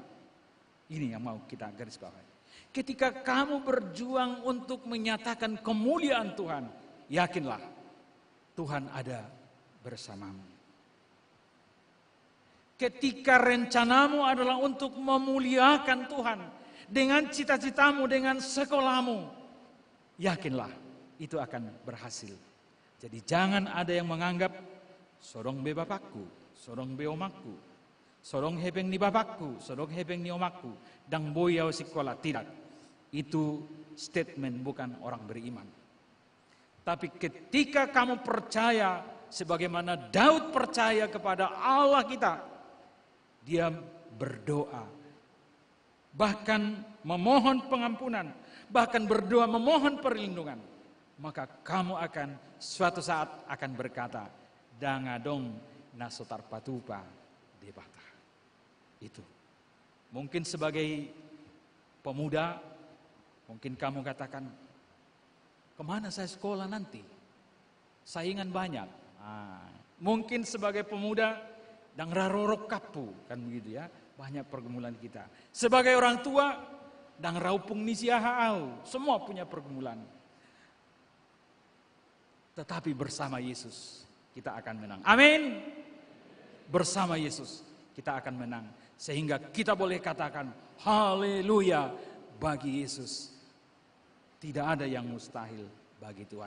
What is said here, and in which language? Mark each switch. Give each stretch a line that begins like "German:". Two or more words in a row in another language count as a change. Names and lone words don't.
Indonesian: Ini yang mau kita garis bawahi. Ketika kamu berjuang untuk menyatakan kemuliaan Tuhan, yakinlah Tuhan ada bersamamu. Ketika rencanamu adalah untuk memuliakan Tuhan dengan cita-citamu, dengan sekolahmu, yakinlah itu akan berhasil. Jadi jangan ada yang menganggap
Batak Toba: sorong be bapakku, sorong be omakku, sorong hebeng ni bapakku, sorong hebeng ni omakku, dang boyau sekolah.
Indonesian: Tidak. Itu statement bukan orang beriman. Tapi ketika kamu percaya sebagaimana Daud percaya kepada Allah kita, dia berdoa, bahkan memohon pengampunan, bahkan berdoa memohon perlindungan, maka kamu akan suatu saat akan berkata,
Batak Toba: dangadong nasotar patupa debata.
Indonesian: Itu. Mungkin sebagai pemuda, mungkin kamu katakan, kemana saya sekolah nanti? Saingan banyak. Mungkin sebagai pemuda,
Batak Toba: dang rarorok kapu,
Indonesian: kan begitu ya. Banyak pergumulan kita. Sebagai orang tua,
Batak Toba: dang raupung nisiahau.
Indonesian: Semua punya pergumulan. Tetapi bersama Yesus, kita akan menang. Amin. Bersama Yesus, kita akan menang. Sehingga kita boleh katakan, haleluya bagi Yesus. Tidak ada yang mustahil bagi Tuhan.